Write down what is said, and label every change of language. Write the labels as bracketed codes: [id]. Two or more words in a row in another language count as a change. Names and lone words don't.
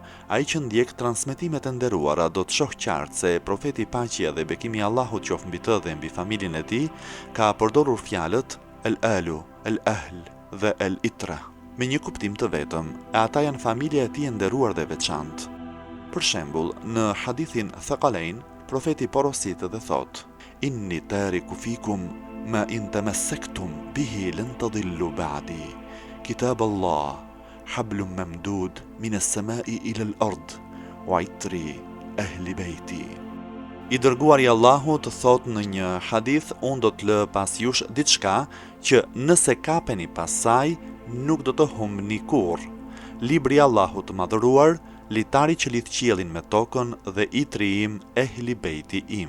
[sq] Ai që ndjek transmetimet e nderuara do të shohë qartë se profeti paqja dhe bekimi i Allahut qoftë mbi të dhe mbi familjen e tij ka përdorur fjalët el-alu, el-ahl dhe el-itra me një kuptim të vetëm, e ata janë familja e tij e nderuar dhe veçantë. Për shembull, në hadithin Thaqalain, profeti porosit dhe thot: [ar] إني تارك فيكم ما إن تمسكتم به لن تضلوا بعدي. كتاب الله حبل ممدود من السماء إلى الأرض وعترتي أهل بيتي. [sq] I dërguari i Allahut thot në një hadith: unë do të lë pas jush diçka që nëse kapeni pas saj nuk do të humbni kurrë. Libri i Allahut të madhëruar, litari që lidh qiellin me tokën dhe itri im, ehli bejti im.